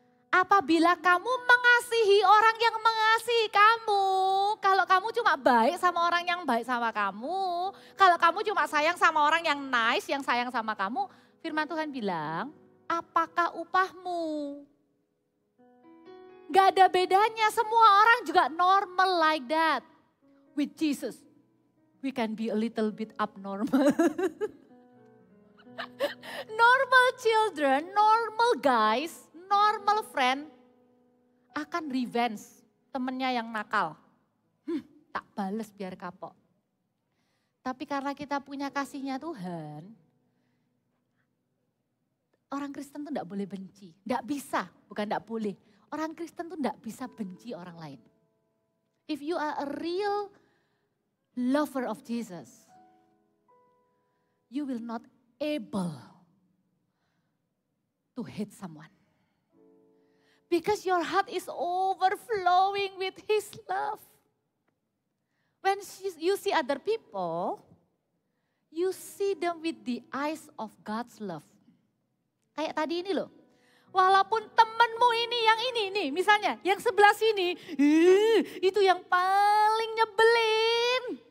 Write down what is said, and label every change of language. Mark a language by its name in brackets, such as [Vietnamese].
[Indonesian] Apabila kamu mengasihi orang yang mengasihi kamu, kalau kamu cuma baik sama orang yang baik sama kamu, kalau kamu cuma sayang sama orang yang nice, yang sayang sama kamu, firman Tuhan bilang, apakah upahmu? Gak ada bedanya, semua orang juga [English] normal like that. With Jesus, we can be a little bit abnormal. Normal children, normal guys, normal friend [Indonesian] akan [English] revenge [Indonesian] temennya yang nakal. Tak bales biar kapok. Tapi karena kita punya kasihnya Tuhan, orang Kristen tuh gak boleh benci. Gak bisa, bukan gak boleh. Orang Kristen tuh gak bisa benci orang lain. [English] If you are a real lover of Jesus, you will not able to hate someone. Because your heart is overflowing with His love. When you see other people, you see them with the eyes of God's love. [Indonesian] Kayak tadi ini loh. Walaupun temenmu ini yang ini, misalnya yang sebelah sini, itu yang paling nyebelin.